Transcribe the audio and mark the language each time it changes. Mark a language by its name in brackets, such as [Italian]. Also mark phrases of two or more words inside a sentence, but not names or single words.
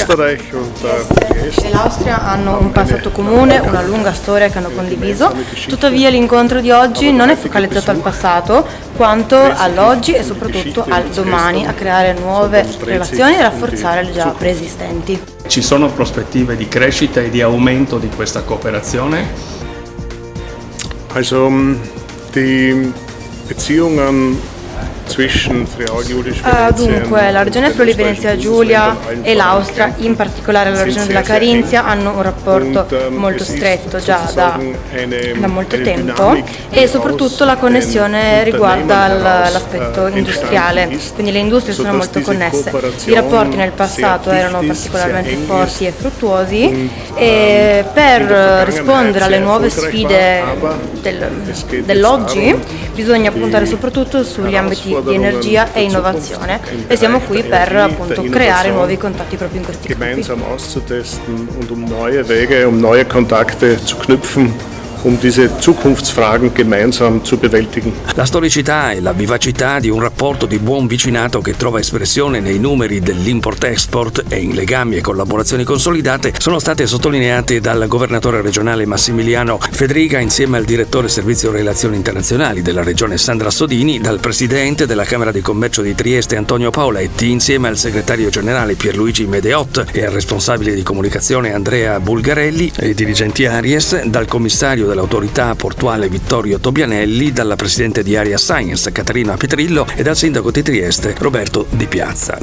[Italian] Trieste e l'Austria hanno un passato comune, una lunga storia che hanno condiviso, tuttavia l'incontro di oggi non è focalizzato al passato quanto all'oggi e soprattutto al domani, a creare nuove relazioni e rafforzare le già preesistenti. Ci sono prospettive di crescita e di aumento di questa cooperazione? [German] Also die Beziehungen zwischen Friuli [Italian] Dunque, la regione Friuli Venezia Giulia e l'Austria, in particolare la regione della Carinzia, hanno un rapporto molto stretto già da molto tempo e soprattutto la connessione riguarda l'aspetto industriale, quindi le industrie sono molto connesse. I rapporti nel passato erano particolarmente forti e fruttuosi e per rispondere alle nuove sfide dell'oggi bisogna puntare soprattutto sugli ambiti di energia e innovazione e siamo qui per appunto creare nuovi contatti proprio in questi campi. [German] Gemeinsam auszutesten und neue Wege, neue Kontakte zu knüpfen, diese Zukunftsfragen gemeinsam zu bewältigen. [Italian] La storicità e la vivacità di un rapporto di buon vicinato che trova espressione nei numeri dell'import-export e in legami e collaborazioni consolidate sono state sottolineate dal governatore regionale Massimiliano Fedriga insieme al direttore servizio relazioni internazionali della regione Sandra Sodini, dal presidente della Camera di Commercio di Trieste Antonio Paoletti insieme al segretario generale Pierluigi Medeot e al responsabile di comunicazione Andrea Bulgarelli e dirigenti Aries, dal commissario dell'autorità portuale Vittorio Tobianelli, dalla presidente di Area Science Caterina Petrillo e dal sindaco di Trieste Roberto Di Piazza.